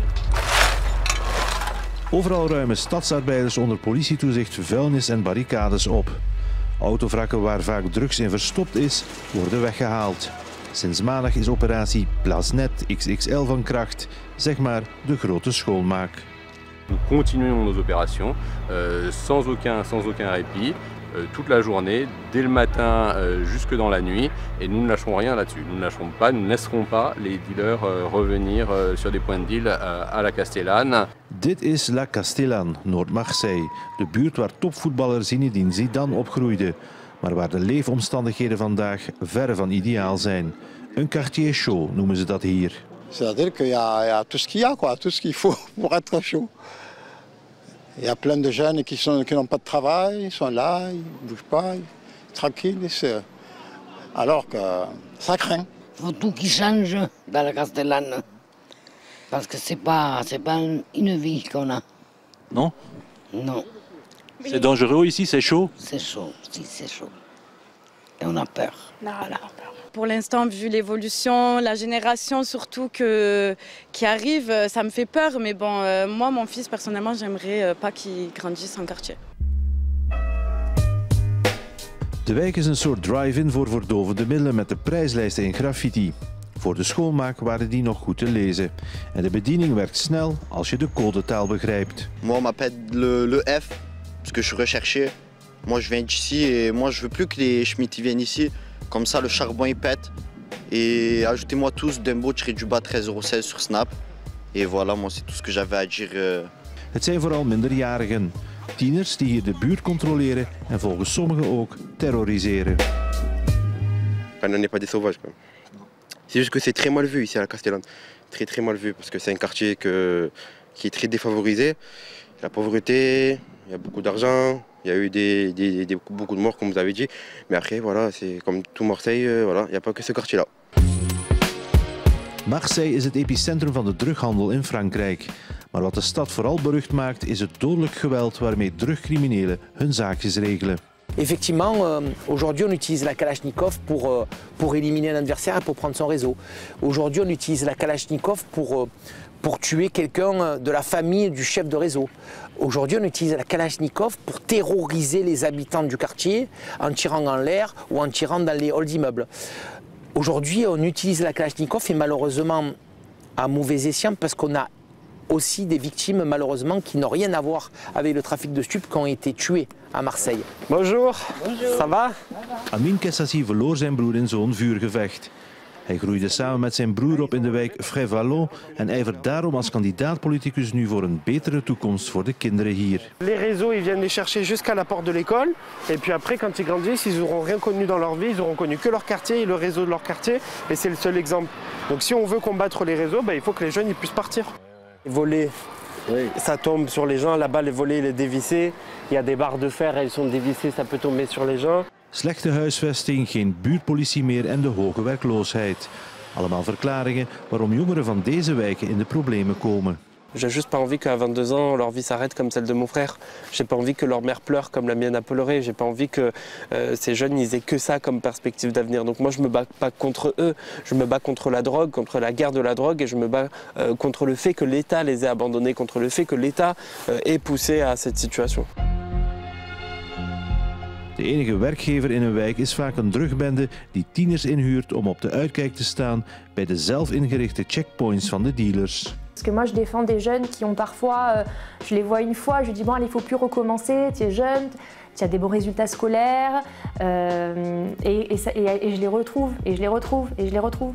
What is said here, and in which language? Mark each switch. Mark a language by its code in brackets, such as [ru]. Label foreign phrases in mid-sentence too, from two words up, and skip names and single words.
[nl] Overal ruimen stadsarbeiders onder politietoezicht vuilnis en barricades op. Autovrakken waar vaak drugs in verstopt is, worden weggehaald. Sinds maandag is operatie Plasnet XXL van kracht, zeg maar de grote schoonmaak. [fr] Nous continuons nos opérations sans aucun répit, toute la journée, dès le matin jusque dans la nuit, et nous ne lâcherons rien là-dessus. Nous ne lâcherons pas, nous ne laisserons pas les dealers revenir sur des points de deal à la Castellane. [nl] Dit is La Castellane, Noord-Marseille, de buurt waar topvoetballer Zinedine Zidane opgroeide, maar waar de leefomstandigheden vandaag verre van ideaal zijn. Een [fr] quartier chaud [nl] noemen ze dat hier. [fr] C'est-à-dire qu'il y a tout ce qu'il y a, quoi, tout ce qu'il faut pour être chaud. Il y a plein de jeunes qui n'ont pas de travail, ils sont là, ils ne bougent pas, tranquilles. Alors que ça craint. Il faut tout qui change dans la Castellane. Parce que c'est pas une vie qu'on a. Non? Non. C'est dangereux ici, c'est chaud? C'est chaud, si c'est chaud. Et on a peur. Non, voilà. Pour l'instant, vu l'évolution, la génération surtout qui arrive, ça me fait peur. Mais bon, moi, mon fils, personnellement, j'aimerais pas qu'il grandisse en quartier. [nl] De wijk is een soort drive-in voor verdovende middelen met de prijslijsten in graffiti. Voor de schoonmaak waren die nog goed te lezen. En de bediening werkt snel als je de codetaal begrijpt. [fr] Moi, on m'appelle le F, parce que je suis recherché. Moi, je viens d'ici et moi, je veux plus que les Schmitt viennent ici. Comme ça, le charbon, il pète. Et ajoutez-moi tous Dembo-du-bas 13,16 € sur Snap. Et voilà, moi, c'est tout ce que j'avais à dire. [nl] Het zijn vooral minderjarigen. Tieners die hier de buurt controleren en volgens sommigen ook terroriseren. [fr] On n'est pas des sauvages. C'est juste que c'est très mal vu ici à la Castellane. Très mal vu parce que c'est un quartier qui est très défavorisé. La pauvreté, il y a beaucoup d'argent, il y a eu beaucoup de morts comme vous avez dit. Mais après, voilà, c'est comme tout Marseille, voilà, il n'y a pas que ce quartier-là. [nl] Marseille is het epicentrum van de drughandel in Frankrijk. Maar wat de stad vooral berucht maakt is het dodelijk geweld waarmee drugcriminelen hun zaakjes regelen. [fr] Effectivement, aujourd'hui on utilise la Kalachnikov pour éliminer un adversaire et pour prendre son réseau. Aujourd'hui on utilise la Kalachnikov pour tuer quelqu'un de la famille du chef de réseau. Aujourd'hui on utilise la Kalachnikov pour terroriser les habitants du quartier en tirant en l'air ou en tirant dans les halls d'immeubles. Aujourd'hui on utilise la Kalachnikov et malheureusement à mauvais escient parce qu'on a aussi des victimes malheureusement qui n'ont rien à voir avec le trafic de stupes qui ont été tuées à Marseille. Bonjour. Bonjour. Ça va? [nl] Amin Kessassi verloor zijn broer in zo'n vuurgevecht. Hij groeide samen met zijn broer op in de wijk Frévalon en ijvert daarom als kandidaat-politicus nu voor een betere toekomst voor de kinderen hier. [fr] Les réseaux, ils viennent les chercher jusqu'à la porte de l'école et puis après quand ils grandissent, ils n'auront rien connu dans leur vie, ils auront connu que leur quartier et le réseau de leur quartier et c'est le seul exemple. Donc si on veut combattre les réseaux, il faut que les jeunes ils puissent partir. Voler, oui. Ça tombe sur les gens, là-bas le volet il est dévissé, il y a des barres de fer, elles sont dévissées, ça peut tomber sur les gens. [nl] Slechte huisvesting, geen buurtpolitie meer en de hoge werkloosheid. Allemaal verklaringen waarom jongeren van deze wijken in de problemen komen. [fr] J'ai juste pas envie qu'à 22 ans, leur vie s'arrête comme celle de mon frère. J'ai pas envie que leur mère pleure comme la mienne a pleuré. J'ai pas envie que ces jeunes ils aient que ça comme perspective d'avenir. Donc moi je me bats pas contre eux, je me bats contre la drogue, contre la guerre de la drogue et je me bats contre le fait que l'État les ait abandonnés, contre le fait que l'État ait poussé à cette situation. [nl] De enige werkgever in een wijk is vaak een drugbende die tieners inhuurt om op de uitkijk te staan bij de zelf ingerichte checkpoints van de dealers. [fr] Parce que moi je défends des jeunes qui ont parfois, je les vois une fois, je dis bon il faut plus recommencer, tu es jeune, tu as des bons résultats scolaires et je les retrouve et je les retrouve et je les retrouve.